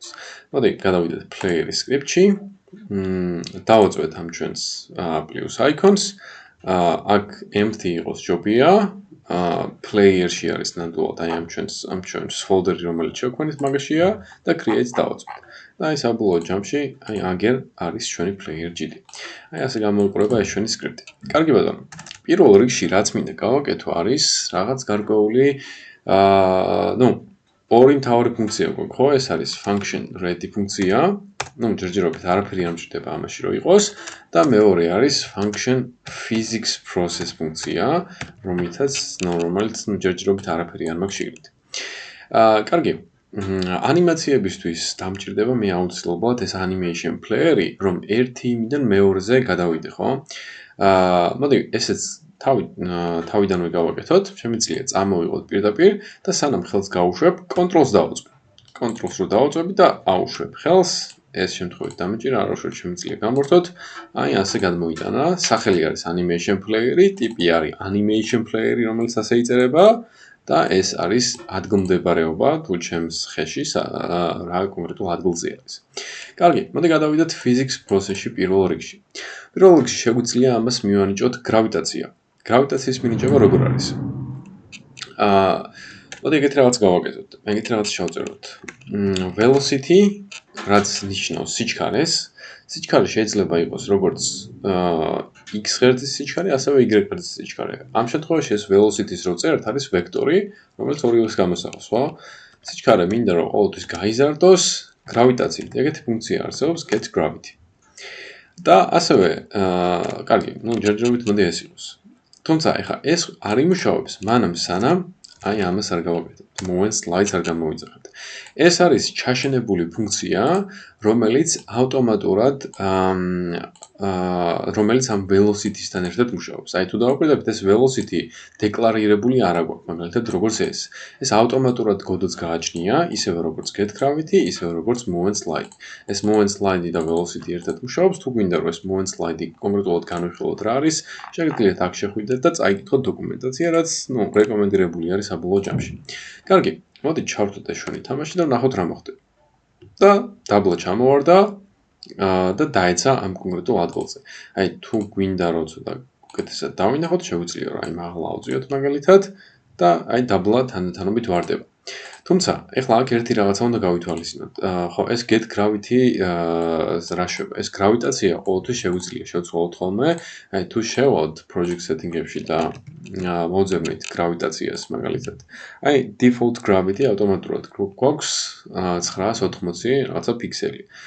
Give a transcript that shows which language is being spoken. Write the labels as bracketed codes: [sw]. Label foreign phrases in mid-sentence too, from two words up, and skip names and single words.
[ka] მოდი გადავიდეთ player-ის script-ში, დავაწვევთ ამ ჩვენს [en] plus icons, [ka] აქ empty იყოს ჯობია, player-ში არის ნამდვილად აი ამ ჩვენს folder-ი რომელიც შევქმნით მაგაშია და create დავაწვევთ. და აი საბოლოო ჯამში აი აგერ არის ჩვენი player GD. აი ასე გამოიყურება ეს ჩვენი script-ი. კარგი ბატონო. პირველ რიგში რაც მინდა გავაკეთო არის რაღაც გარკვეული ორი მთავარი ფუნქცია გვაქვს, ხო? ეს არის [en] function ready [ka] ფუნქცია. ჯერჯერობით არაფერი არ მჭირდება ამაში რომ იყოს და მეორე არის [en] function physics process [ka] ფუნქცია, რომელთაც ჯერჯერობით არაფერი არ მაქვს შეგრით. კარგი. ანიმაციებისთვის დამჭირდება მე აუცილებლად ეს [en] animation player- [ka] ი, რომ ერთი იმიდან მეორეზე გადავიდე, ხო? მოდი, ესეც თავიდანვე გავაკეთოთ, შემიძლია წამოვიღოთ პირდაპირ და სანამ ხელს გავუშვებ, control-ს დავუწყებ. control-ს რო დავუწყები და აუშვებ ხელს, ეს შემთხვევით დამეჭირა, არაშვებ შემიძლია გამორთოთ. აი ასე გადმოიტანა. სახელი არის [en] animation player- [ka] ი, ტიპი არის [en] animation player- [ka] ი, რომელიც ასე იწერება. და ეს არის ადგილმდებარეობა თუ ჩემს ხეში რა კონკრეტულ ადგილზე არის. კარგი, მოდი გადავიდეთ [en] physics process- [ka] ში პირველ რიგში. პირველ რიგში შეგვიძლია ამას მივანიჭოთ gravitაცია. gravitაციის მინიჭება როგორ არის? მოდი ეგეთ რაღაც გავაკეთოთ. ეგეთ რაღაც შევწეროთ. velocity, რაც ნიშნავს სიჩქარეს. სიჩქარე შეიძლება იყოს როგორც x ღერძის სიჩქარე, ასევე y ღერძის სიჩქარე. ამ შემთხვევაში ეს velocity-ს რო წერთ, არის ვექტორი, რომელიც ორივეს გამოსახავს, ხო? სიჩქარე მინდა რომ ყოველთვის გაიზარდოს, gravitatsiით ეგეთი ფუნქცია არსებობს [en] get gravity. [ka] და ასევე, კარგი, ჯერჯერობით მოდი ეს იყოს. თუმცა ეხლა ეს არ იმუშავებს, მანამ სანამ აი ამას არ გავაკეთებთ. [en] movement slides [ka] არ გამოვიძახეთ. ეს არის ჩაშენებული ფუნქცია, რომელიც ავტომატურად რომელიც ამ velocity-სთან ერთად მუშაობს. აი თუ დავაკვირდებით, ეს velocity დეკლარირებული არ აქვს, მაგალითად როგორც ეს. ეს ავტომატურად კოდს გააჩნია, ისევე როგორც [en] get-gravity, [ka] ისევე როგორც [en] movement slide. [ka] ეს [en] movement slide [ka] და velocity ერთად მუშაობს, თუ გვინდა რომ ეს [en] movement slide [ka] კონკრეტულად განვიხილოთ რა არის, შეგიძლიათ აქ შეხვიდეთ და წაიკითხოთ დოკუმენტაცია, რაც, რეკომენდირებული არის საბოლოო ჯამში. კარგი, მოდით ჩავთვლით ეს ჩვენი თამაში და ვნახოთ რა მოხდება. და დაბლა ჩამოვარდა და დაეცა ამ კონკრეტულ ადგილზე. აი თუ გვინდა რომ ცოტა უკეთესად დავინახოთ, შეგვიძლია რომ აი მაღლა ავწიოთ მაგალითად და აი დაბლა თანდათანობით ვარდება. თუმცა, ეხლა აქ ერთი რაღაცა უნდა გავითვალისწინოთ. ხო, ეს [en] get gravity [ka] რა შევა? ეს გრავიტაცია ყოველთვის შეგვიძლია შევცვალოთ ხოლმე. აი თუ შევალთ [en] project setting- [ka] ებში და მოვძებნით გრავიტაციას მაგალითად. აი [en] default gravity [ka] ავტომატურად გვაქვს 980 რაღაცა ფიქსელი.